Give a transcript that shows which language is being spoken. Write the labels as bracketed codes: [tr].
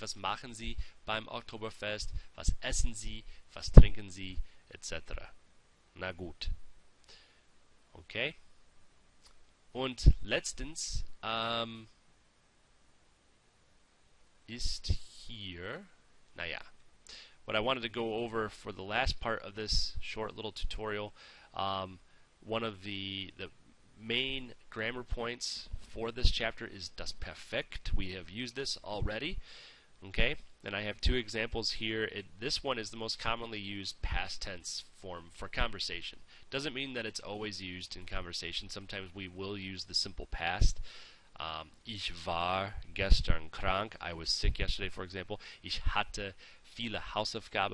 [de] Was machen Sie beim Oktoberfest? Was essen Sie? Was trinken Sie? Etc. Na gut. Okay. Und letztens ist hier, naja, [en] what I wanted to go over for the last part of this short little tutorial, one of the main grammar points for this chapter is das Perfekt. We have used this already. Okay, and I have two examples here. This one is the most commonly used past tense form for conversation. Doesn't mean that it's always used in conversation. Sometimes we will use the simple past. [de] Ich war gestern krank. [en] I was sick yesterday, for example. [de] Ich hatte viele Hausaufgaben.